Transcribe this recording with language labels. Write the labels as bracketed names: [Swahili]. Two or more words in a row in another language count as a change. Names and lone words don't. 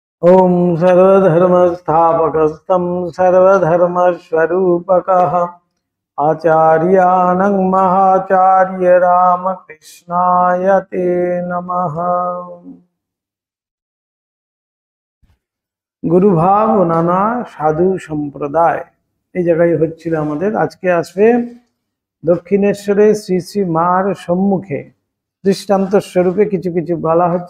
[Sanskrit] ओम सर्वधर्मस्थापकस्तं सर्वधर्मस्वरूपकः आचार्यानं महाचार्य रामकृष्णाय ते नमः। [Bangla] গুরুভাব ও নানা সাধু সম্প্রদায় এই জায়গায় হচ্ছিল আমাদের। আজকে আসবে দক্ষিণেশ্বরে শ্রী শ্রী মার সম্মুখে দৃষ্টান্ত স্বরূপে কিছু কিছু বলা হচ্ছে।